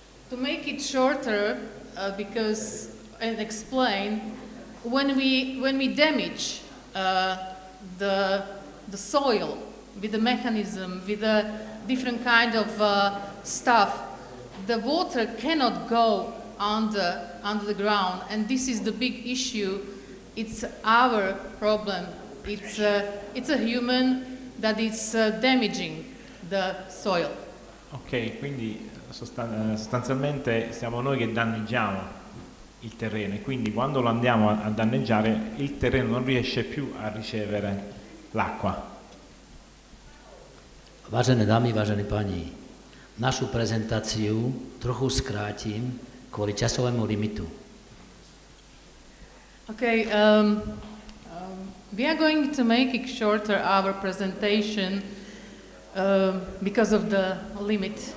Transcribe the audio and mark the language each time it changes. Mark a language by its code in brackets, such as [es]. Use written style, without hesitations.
[en] To make it shorter, and explain, when we damage the soil with the mechanism, with a different kind of stuff, the water cannot go under the ground, and this is the big issue. It's our problem. It's a human that is damaging the soil. [it] Ok, quindi sostanzialmente siamo noi che danneggiamo il terreno, e quindi quando lo andiamo a danneggiare il terreno non riesce più a ricevere l'acqua. [sk] Vážené dámy, vážení páni, našu prezentáciu trochu skrátim kvôli časovému limitu. [en] Okay, we are going to make it shorter, our presentation, because of the limit.